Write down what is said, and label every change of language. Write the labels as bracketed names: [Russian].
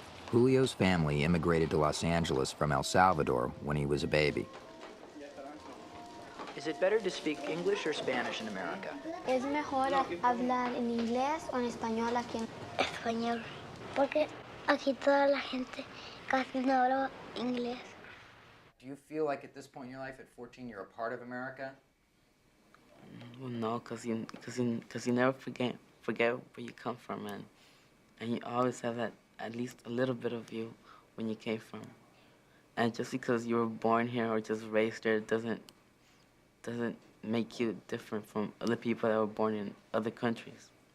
[English] Julio's family immigrated to Los Angeles from El Salvador when he was a baby. Is it better to speak English or Spanish in America? [Spanish] ¿Es mejor hablar en inglés o en español aquí? Español, porque aquí toda la gente casi no habla inglés. [English] Do you feel like at this point in your life, at 14, you're a part of America? Well, no, cause you never forget where you come from, and you always have that at least a little bit of you when you came from. And just because you were born here or just raised there doesn't make you different from other people that were born in other countries.